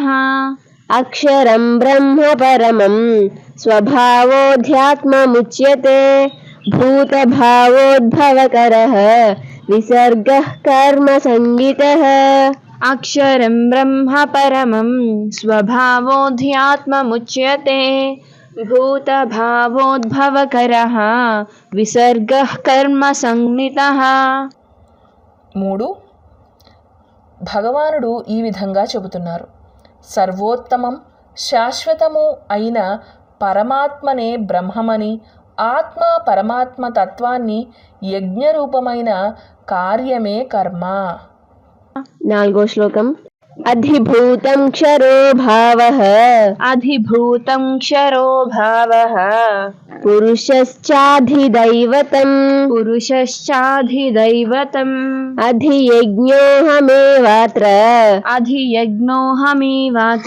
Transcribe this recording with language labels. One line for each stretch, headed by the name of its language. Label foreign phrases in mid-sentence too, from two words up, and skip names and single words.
Sanskrit: अक्षरं ब्रह्म परमम् स्वभावोऽध्यात्ममुच्यते भूतभावोद्भवकरः विसर्गः कर्मसङ्गितः अक्षरं ब्रह्म परमं स्वभावोऽध्यात्ममुच्यते भूतभावोद्भवकरः विसर्गः कर्मसंज्ञितः 3.
Telugu: భగవానుడు ఈ విధంగా చెబుతున్నారు. సర్వోత్తమం శాశ్వతము అయిన పరమాత్మనే బ్రహ్మమని, ఆత్మ పరమాత్మ తత్వాన్ని యజ్ఞరూపమైన కార్యమే కర్మ. 4వ శ్లోకం
Sanskrit: अधिभूतं क्षरो भावः अधिभूतं क्षरो भावः पुरुषश्चाधिदैवतम् पुरुषश्चाधिदैवतम् अधियज्ञोऽहमेवात्र अधियज्ञोऽहमेवात्र